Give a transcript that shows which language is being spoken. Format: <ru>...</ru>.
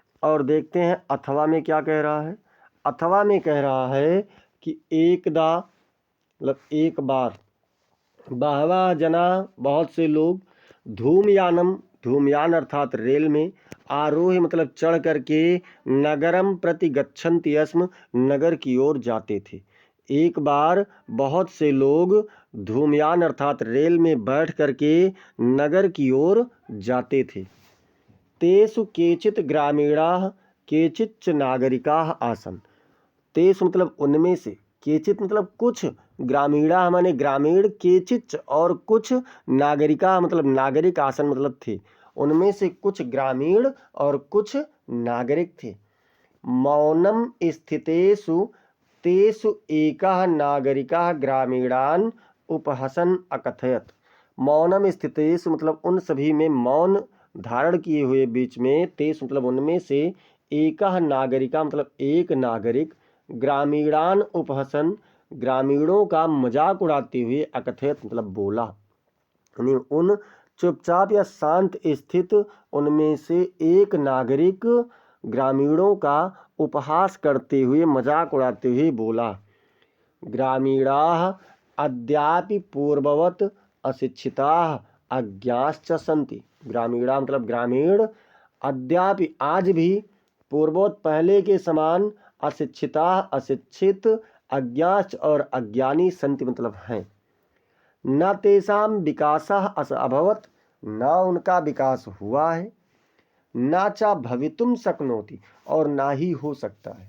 <hi>और देखते हैं अथवा में क्या कह रहा है। अथवा में कह रहा है कि एकदा मतलब एक बार, बहवा जना बहुत से लोग, धूमयानम धूमयान अर्थात रेल में, आरोह मतलब चढ़ करके,</hi> <sa>नगरम प्रति गच्छन्ति स्म</sa> <hi>नगर की ओर जाते थे। एक बार बहुत से लोग धूमयान अर्थात रेल में बैठ करके नगर की ओर जाते थे।</hi> <sa>तेषु केचित् ग्रामीणाः केचिच्च नागरिकाः आसन्।</sa> <hi>तेषु मतलब उनमें से, केचित मतलब कुछ, ग्रामीणा माने ग्रामीण, केचित और कुछ, नागरिका मतलब नागरिक, आसन मतलब थे, उनमें से कुछ ग्रामीण और कुछ नागरिक थे।</hi> <sa>मौनम स्थितेषु तेषु एकः नागरिकः ग्रामीणान् उपहसन अकथयत। मौनम स्थितेषु</sa> <hi>मतलब उन सभी में मौन धारण किए हुए बीच में, तेषु मतलब उनमें से, एकः नागरिका मतलब एक नागरिक,</hi> <sa>ग्रामीणान उपहसन</sa> <hi>ग्रामीणों का मजाक उड़ाते हुए, अकथयत मतलब बोला, यानी उन चुपचाप या शांत स्थित उनमें से एक नागरिक ग्रामीणों का उपहास करते हुए मजाक उड़ाते हुए बोला।</hi> <sa>ग्रामीणाः अद्यापि पूर्ववत् अशिक्षिताः अज्ञाश्च सन्ति।</sa> <hi>ग्रामीणा मतलब ग्रामीण, अद्यापि आज भी, पूर्ववत् पहले के समान, अशिक्षिता अशिक्षित, अज्ञाच और अज्ञानी, संति मतलब हैं।</hi> <sa>न तेषां विकासः अभवत्</sa> <hi>न उनका विकास हुआ है,</hi> <sa>न च भवितुम शक्नोति</sa> <hi>और ना ही हो सकता है।</hi>